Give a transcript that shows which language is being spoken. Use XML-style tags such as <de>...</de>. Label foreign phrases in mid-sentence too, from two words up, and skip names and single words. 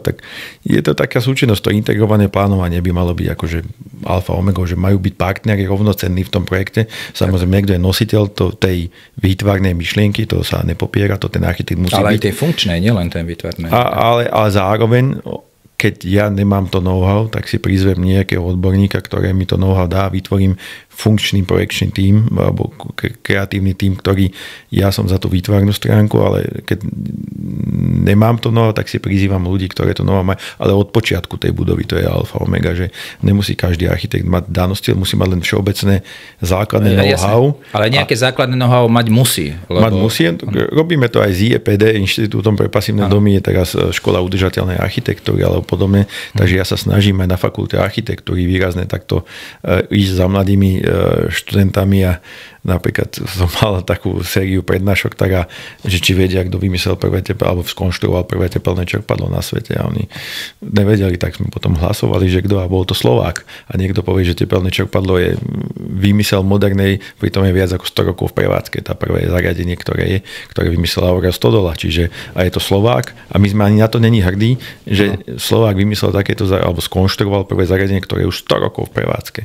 <sk>Tak je to taká súčinnosť, to integrované plánovanie by malo byť akože alfa omega, že majú byť partneri rovnocenní v tom projekte. Samozrejme, niekto je nositeľ tej výtvarnej myšlienky, to sa nepopiera, to ten architekt musí byť. Ale aj tej funkčnej, nielen ten výtvarnej. Ale zároveň keď ja nemám to know-how, tak si prizvem nejakého odborníka, ktoré mi to know-how dá, vytvorím funkčný projekčný tím alebo kreatívny tím, ktorý ja som za tú výtvarnú stránku, ale keď nemám to know-how, tak si prizývam ľudí, ktoré to know-how majú, ale od počiatku tej budovy to je alfa omega, že nemusí každý architekt mať danosti, musí mať len všeobecné základné know-how. Ale nejaké základné know-how mať musí. Mať musí. Robíme to aj z IEPD, Inštitútom pre pasívne domy, je teraz škola udržateľnej architektúry alebo podobne, takže ja sa snažím aj na fakulte architektúry výrazne takto ísť za mladými študentami a napríklad som mal takú sériu prednášok, že či vedia, kto vymyslel prvé alebo skonštruoval prvé tepelné čerpadlo na svete a oni nevedeli, tak sme potom hlasovali, že kto, a bol to Slovák a niekto povie, že tepelné čerpadlo je vymysel modernej, pritom je viac ako 100 rokov v prevádzke, tá prvé zariadenie, ktoré vymyslel Aurel Stodola, čiže a je to Slovák a my sme ani na to není hrdí, že Slovák vymyslel takéto, alebo skonštruoval prvé zariadenie, ktoré je už 100 rokov v prevádzke.</sk>